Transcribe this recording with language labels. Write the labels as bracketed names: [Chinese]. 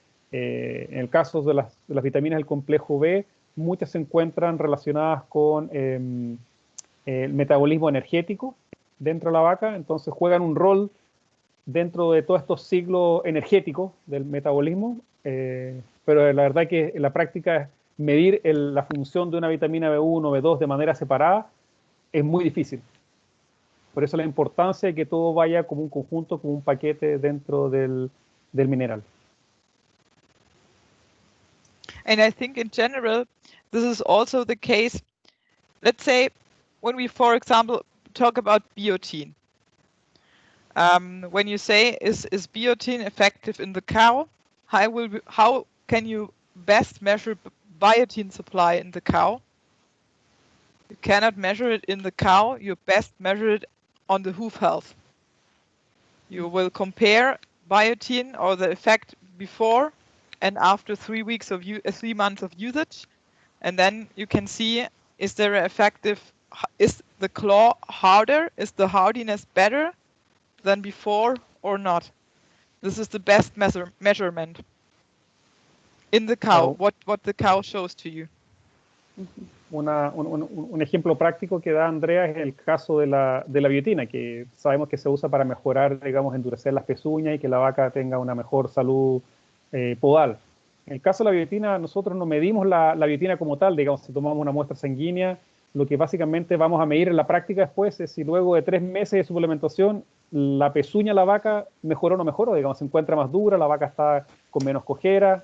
[Spanish] En el caso de las vitaminas del complejo B, muchas se encuentran relacionadas con el metabolismo energético dentro de la vaca, entonces juegan un rol dentro de todos estos ciclos energéticos del metabolismo, pero la verdad que en la práctica medir la función de una vitamina B1 o B2 de manera separada es muy difícil. Por eso la importancia de que todo vaya como un conjunto, como un paquete dentro del mineral. [English] And I think in general, this is also the case. Let's say when we, for example, talk about biotin. When you say, is biotin effective in the cow? How can you best measure biotin supply in the cow? You cannot measure it in the cow. You best measure it on the hoof health. You will compare biotin or the effect before and after 3 weeks of 3 months of usage, and then you can see, is there an effective? Is the claw harder? Is the hardiness better than before or not? This is the best measurement in the cow. [Spanish] Claro. [English] What the cow shows to you. [Spanish] Un ejemplo práctico que da Andrea es el caso de la biotina, que sabemos que se usa para mejorar, digamos, endurecer las pezuñas y que la vaca tenga una mejor salud podal. En el caso de la biotina, nosotros no medimos la biotina como tal, digamos, si tomamos una muestra sanguínea, lo que básicamente vamos a medir en la práctica después es si luego de 3 meses de suplementación la pezuña de la vaca mejoró o no mejoró, digamos, se encuentra más dura, la vaca está con menos cojera.